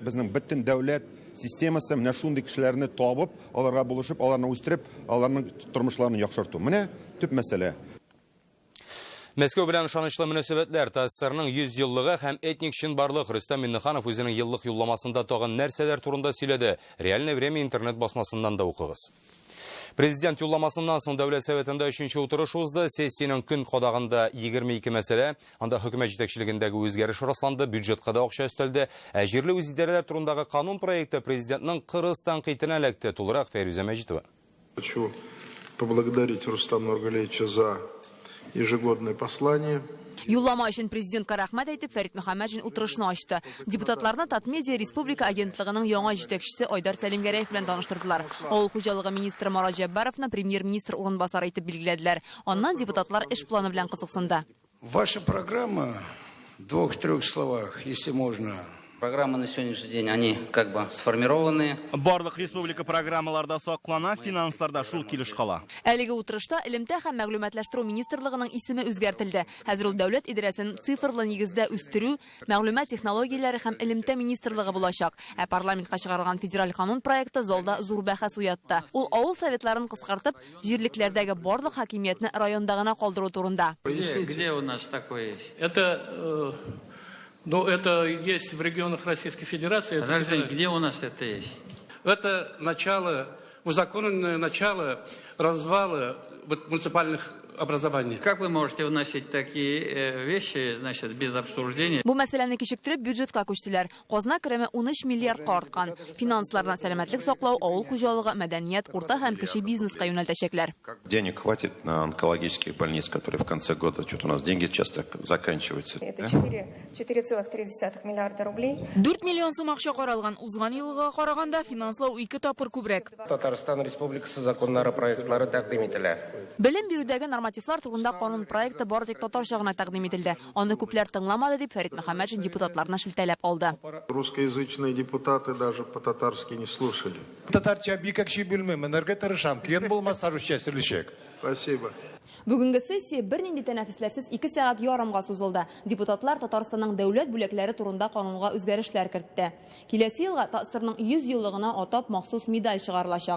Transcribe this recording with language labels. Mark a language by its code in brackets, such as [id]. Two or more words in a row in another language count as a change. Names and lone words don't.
[tt] Безнең бөтен дәүләт системасы менә шундый кешеләрне табып, аларга булышып, аларны үстереп, аларның тормышларын яхшырту. Менә төп мәсьәлә. Мәскәү белән ышанычлы мөнәсәбәтләр ТССРның 100 еллыгы һәм этник чынбарлык Рөстәм Миңнеханов үзенең еллык юлламасында тагын нәрсәләр турында сөйләде. Реальное время интернет басмасыннан да укыгыз. Президент юлламасыннан соң Дәүләт Советында 3нче утырыш узды. Сессиянең көн кадагында 22 мәсьәлә, анда хөкүмәт җитәкчелегендәге үзгәреш расланды, бюджетка да акча өстәлде. Җирле үзидарәләр турындагы канун проекты президентның кырыс тәнкыйтенә эләкте. Тулырак Фәрүзә Мәҗитова. [ru] Хочу поблагодарить Рустама Нургалиевича за ежегодное послание. [tt] Юллама өчен президентка рәхмәт әйтеп, Фәрит Мөхәммәтшин утырышны ачты. Депутатларны Татмедиа Республика агентлыгының яңа җитәкчесе Айдар Сәлимгәрәев белән таныштырдылар. Авыл хуҗалыгы министры Марат Җәббаровны премьер-министр урынбасары итеп билгеләделәр. Аннан депутатлар эш планы белән кызыксынды. [ru] Ваша программа в 2-3 словах, если можно. Программы на сегодняшний день, они как бы сформированы. [tt] Барлык республика программаларда саклана, финансларда шул килеш кала. Әлеге утырышта элемтә һәм мәгълүматлаштыру министрлыгының исеме үзгәртелде. Хәзер ул дәүләт идарәсен цифрлы нигездә үстерү, мәгълүмат технологияләре һәм элемтә министрлыгы булачак. Ә парламентка чыгарылган федераль канун проекты залда зур бәхәс уятты. Ул авыл советларын кыскартып, җирлекләрдәге барлык хакимиятне районда гына калдыру турында. [ru] Где у нас такое есть? Это есть в регионах Российской Федерации. Где у нас это есть? Это начало, узаконенное начало развала муниципальных образований. Как вы можете вносить такие вещи, значит, без обсуждения? [tt] Бу мәсьәләне кичектереп бюджетка күчтеләр. Казна кереме 13 миллиардка арткан. Финансларны сәламәтлек саклау, авыл хуҗалыгы, мәдәният, урта һәм кече бизнеска юнәлтәчәкләр. [ru] Денег хватит на онкологические больницы, которые в конце года, что-то у нас деньги часто заканчиваются. Это 4,3 миллиарда рублей. [tt] 4 миллион сум акча каралган. Узган елга караганда финанслау 2 тапкыр күбрәк. Татарстан Республикасы законнары проектлары тәкъдим ителә. Белем бирүдәге нормативлар турында канун проекты бары тик татарча гына тәкъдим ителде. Аны күпләр тыңламады дип Фәрит Мөхәммәтшин депутатларны шелтәләп алды. [ru] Русскоязычные депутаты даже по-татарски не слушали. [tt] Татарча бик акча белмәм, энергия тырышам. Кен булмаса русча сөйләшәк. [ru] Спасибо. [tt] Бүгенге сессия бернинди тәнәфесләрсез 2 сәгать ярымга сузылды. Депутатлар Татарстанның дәүләт бүләкләре турында канунга үзгәрешләр кертте. Киләсе елга ТССРның 100 еллыгына атап махсус медаль чыгарылачак.